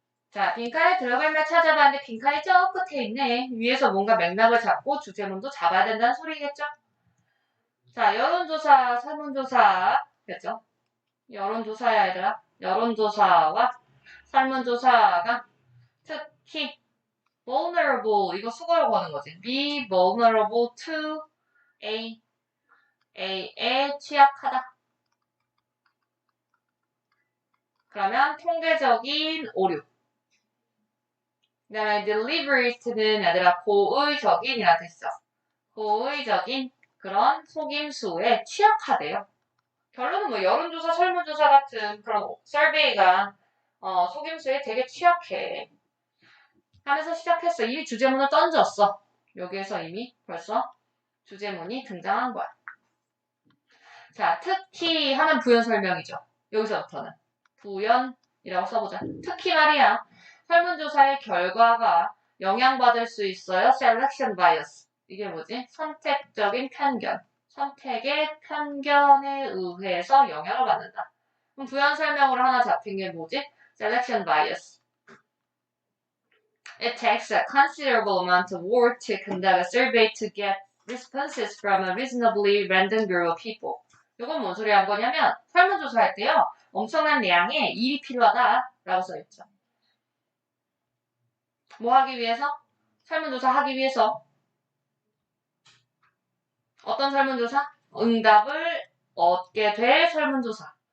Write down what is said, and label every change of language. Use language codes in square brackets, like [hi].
[ko] 자, 빈칸에 들어갈 말 찾아봤는데 빈칸이 저 끝에 있네. 위에서 뭔가 맥락을 잡고 주제문도 잡아야 된다는 소리겠죠? 자, 여론조사, 설문조사, 그죠? 여론조사야, 얘들아. 여론조사와 설문조사가 특히 vulnerable, 이거 수거라고 하는 거지. be vulnerable to A에 취약하다. 그러면 통계적인 오류. 그 다음에 deliberat는 얘들아 고의적인이라는 뜻이죠. 고의적인 그런 속임수에 취약하대요. 결론은 뭐 여론조사, 설문조사 같은 그런 서베이가 속임수에 되게 취약해. 하면서 시작했어. 이미 주제문을 던졌어. 여기에서 이미 벌써 주제문이 등장한 거야. 자, 특히 하는 부연 설명이죠. 여기서부터는. 부연이라고 써보자. 특히 말이야. 설문조사의 결과가 영향받을 수 있어요. selection bias. 이게 뭐지? 선택적인 편견. 선택의 편견에 의해서 영향을 받는다. 그럼 부연 설명으로 하나 잡힌 게 뭐지? [en] selection bias. It takes a considerable amount of work to conduct a survey to get responses from a reasonably random group of people. [ko] 이건 뭔 소리 한 거냐면 설문조사 할 때요. 엄청난 양의 일이 필요하다라고 써있죠. 뭐 하기 위해서? 설문조사 하기 위해서. 어떤 설문조사? 응답을 얻게 될 설문조사.